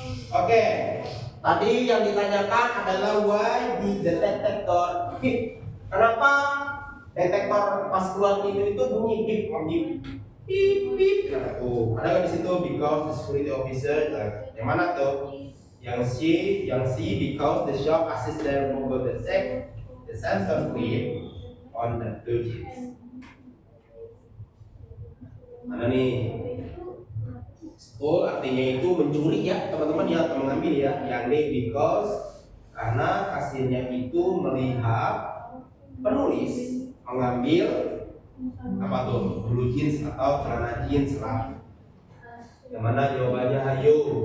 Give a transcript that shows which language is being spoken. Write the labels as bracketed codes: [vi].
[id] Oke, tadi yang ditanyakan adalah why di detektor. Kenapa detektor pas keluar pintu itu bunyi bip bip? Nah, tuh ada nggak di situ? [en] Because the security officer, [id] yang mana tuh? [en] Yang C because the shop assistant forgot to check the sensor clip on the blue jeans. [id] Mana nih? Stole artinya itu mencuri ya teman-teman ya, atau mengambil ya. Yang D because karena kasirnya itu melihat penulis mengambil apa tuh, blue jeans atau celana jeans lah. Yang mana jawabannya? Hayo.